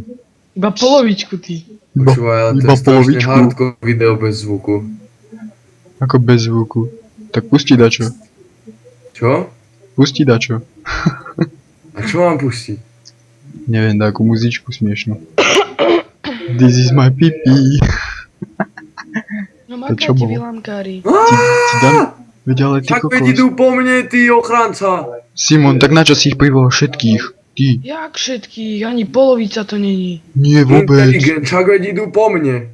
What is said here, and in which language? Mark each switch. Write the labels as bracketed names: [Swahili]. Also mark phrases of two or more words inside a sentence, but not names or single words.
[Slovak] Iba polovičku ty. Počúvaj, ale to iba je strašne polovičku. hardcore video bez zvuku. Ako bez zvuku. Tak pusti dačo. Čo? Pusti dačo. A čo mám pustiť? Neviem, takú muzičku smiešnú. [English] This is my pipi. [Slovak] No čo makáte bolo? vy lamkári. Ti dám... Veď ale ty Tak veď kokos. idú po mne, ty ochranca! Simon, tak na čo si ich privolal všetkých? Ty. Jak všetkých, ani polovica to není. Nie vôbec. Inteligent, však veď idú po mne.